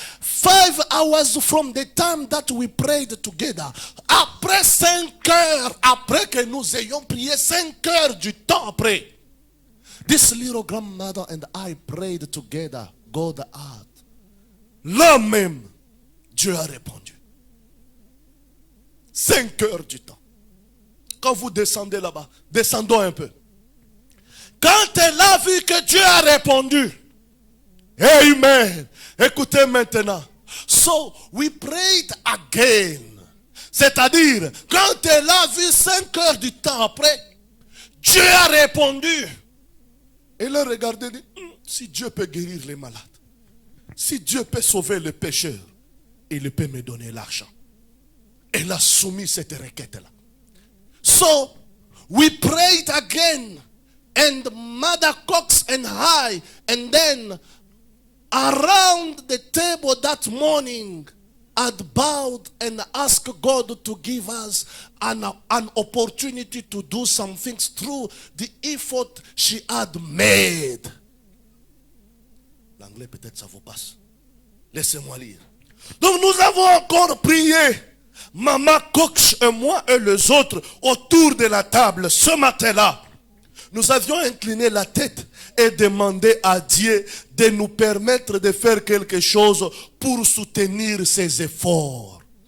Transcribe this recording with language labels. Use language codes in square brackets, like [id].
[en] 5 hours from the time that we prayed together. [fr] Après 5 heures, après que nous ayons prié 5 heures du temps après. [en] This little grandmother and I prayed together. God had. [fr] Là même, Dieu a répondu. 5 heures du temps. Quand vous descendez là-bas, descendons un peu. Quand elle a vu que Dieu a répondu, amen. Écoutez maintenant. [en] So, we prayed again. [fr] C'est-à-dire, quand elle a vu 5 heures du temps après, Dieu a répondu. Elle a regardé et dit, si Dieu peut guérir les malades, si Dieu peut sauver les pécheurs, il peut me donner l'argent. Elle a soumis cette requête-là. [en] So, we prayed again. And Mother Cox and I, and then around the table that morning, had bowed and asked God to give us an opportunity to do some things through the effort she had made. [fr] L'anglais peut-être ça vous passe. Laissez-moi lire. Donc nous avons encore prié. Maman Cox et moi et les autres autour de la table ce matin-là. Nous avions incliné la tête et demandé à Dieu de nous permettre de faire quelque chose pour soutenir ses efforts.